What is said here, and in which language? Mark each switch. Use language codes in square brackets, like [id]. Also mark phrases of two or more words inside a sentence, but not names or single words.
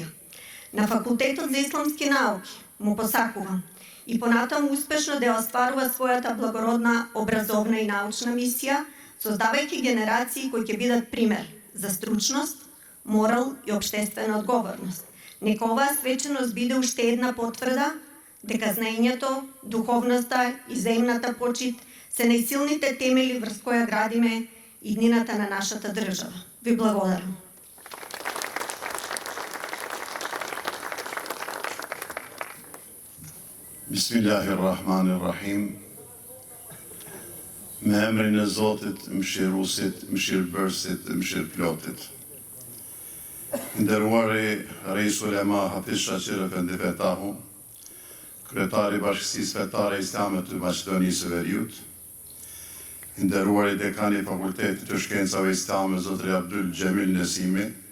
[mk] На Факултетот за исламски науки му посакувам и понатаму успешно да остварува својата благородна образовна и научна мисија, создавајќи генерации кои ќе бидат пример за стручност, морал и општествена одговорност. Нека оваа свеченост биде уште една потврда дека знаењето, духовноста и земната почит се најсилните темели врз која градиме иднината на нашата држава. Ви благодарам. [ar] بسم الله الرحمن الرحيم. [sq] Me emrin e Zotit, mëshiruesit, mëshirbërësit, mëshirëplotit. Nderuari Reis Ulema Hafiz Shaqir Efendi Fetahu, kryetari Bashkësisë Fetare Islame të Maqedonisë së Veriut, nderuari dekani i Fakultetit të Shkencave Islame Zotri Abdul Gjemil Nesimi,